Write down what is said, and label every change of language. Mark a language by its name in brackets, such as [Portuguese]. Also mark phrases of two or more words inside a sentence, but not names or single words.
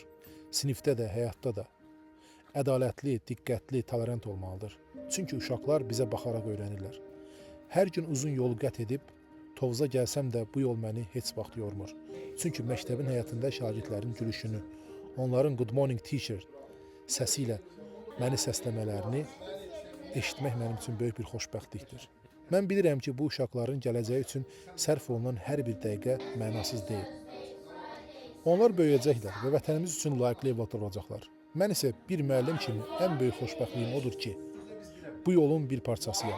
[Azerbaijani] Sinifdə də, həyatda da. Ədalətli, diqqətli, tolerant olmalıdır. Çünki uşaqlar bizə baxaraq öyrənirlər. Hər gün uzun yolu qət edib, Tovuza gəlsəm də bu yol məni heç vaxt yormur. Çünki məktəbin həyatında şagirdlərin gülüşünü, onların [English] good morning teacher [Azerbaijani] səsi ilə məni səsləmələrini eşitmək mənim üçün böyük bir xoşbəxtlikdir. Mən bilirəm ki, bu uşaqların gələcəyi üçün sərf olunan hər bir dəqiqə mənasız deyil. Onlar böyüyəcəklər və vətənimiz üçün layiqli evlatlar olacaqlar. Mən isə bir müəllim kimi ən böyük xoşbəxtliyim odur ki, bu yolun bir parçasıyam.